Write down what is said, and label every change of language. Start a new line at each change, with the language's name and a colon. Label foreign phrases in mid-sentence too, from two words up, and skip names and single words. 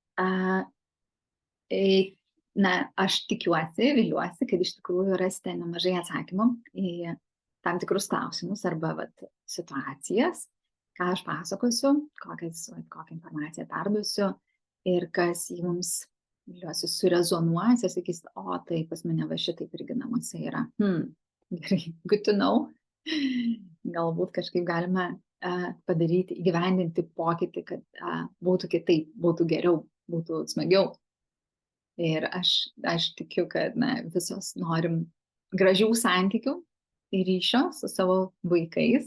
Lithuanian: Na, aš tikiuosi, viliuosi, kad iš tikrųjų rasite nemažai atsakymų į tam tikrus klausimus arba situacijas, ką aš pasakosiu, kokią informaciją perduosiu ir kas jums, viliuosi, surezonuos ir sakys, o tai pas mane va šitaip irgi namuose yra. Gerai,
English: good to know.
Lithuanian: Galbūt kažkaip galime padaryti, įgyvendinti pokytį, kad būtų kitaip, būtų geriau, būtų smagiau. Ir aš tikiu, kad visos norim gražių santykių ir ryšio su savo vaikais.